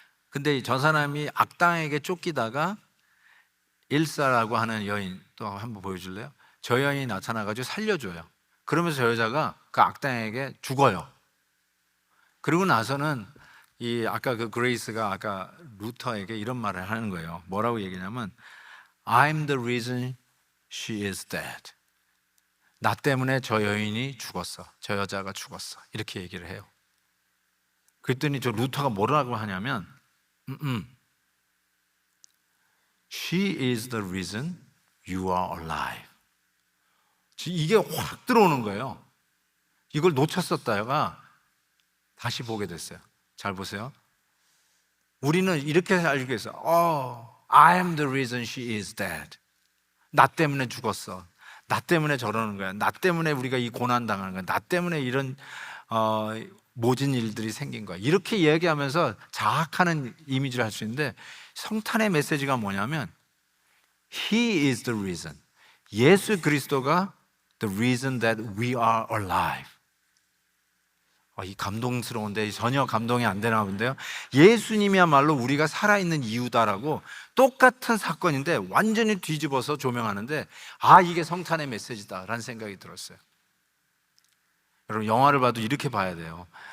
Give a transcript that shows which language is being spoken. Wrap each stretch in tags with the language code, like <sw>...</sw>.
<ko>근데 저 사람이 악당에게 쫓기다가 일사라고 하는 여인 또 한번 보여줄래요? 저 여인이 나타나가지고 살려줘요. 그러면서 저 여자가 그 악당에게 죽어요. 그리고 나서는 이 아까 그 그레이스가 아까 루터에게 이런 말을 하는 거예요. 뭐라고 얘기냐면</ko> <en>I'm the reason she is dead.</en> <ko>나 때문에 저 여인이 죽었어. 저 여자가 죽었어. 이렇게 얘기를 해요. 그랬더니 저 루터가 뭐라고 하냐면</ko> <en>She is the reason you are alive.</en> <ko>이게 확 들어오는 거예요. 이걸 놓쳤었다가 다시 보게 됐어요. 잘 보세요. 우리는 이렇게 알고 있어요.</ko> <en>I am the reason she is dead.</en> <ko>나 때문에 죽었어. 나 때문에 저러는 거야. 나 때문에 우리가 이 고난 당하는 거야. 나 때문에 이런 모진 일들이 생긴 거야. 이렇게 이야기하면서 자학하는 이미지를 할 수 있는데 성탄의 메시지가 뭐냐면</ko> <en>He is the reason.</en> <ko>예수 그리스도가</ko> <en>the reason that we are alive.</en> <ko>이 감동스러운데 전혀 감동이 안 되나 본데요. 예수님이야말로 우리가 살아있는 이유다라고 똑같은 사건인데 완전히 뒤집어서 조명하는데 이게 성탄의 메시지다라는 생각이 들었어요. 여러분 영화를 봐도 이렇게 봐야 돼요.</ko>